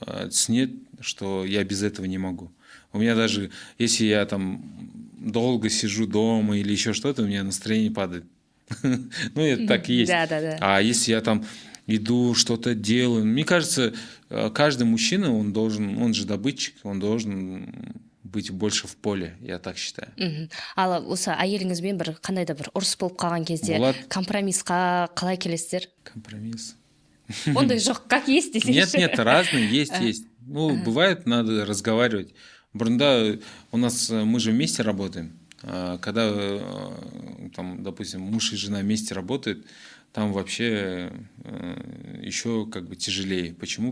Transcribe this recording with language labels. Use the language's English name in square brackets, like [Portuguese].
[Russian] Ценит, что я без этого не могу. У меня даже, если я там долго сижу дома или еще что-то, у меня настроение падает. Ну, это так и есть. Да. А если я там иду, что-то делаю, мне кажется, каждый мужчина, он же добытчик, он должен быть больше в поле, я так считаю. [Kazakh] Ал осы әйеліңізбен бір қандай да бір ұрыс болып қалған кезде компромиссқа қалай келесіздер? Компромисс. Ондай жоқ, [Russian] как есть [Kazakh] десеңізші. [Russian] Нет, разные, есть. Ну, бывает, надо разговаривать. [Kazakh] Бұрында [Russian] у нас, мы же вместе работаем. Когда, там, допустим, муж и жена вместе работают, там вообще еще как бы тяжелее. Почему?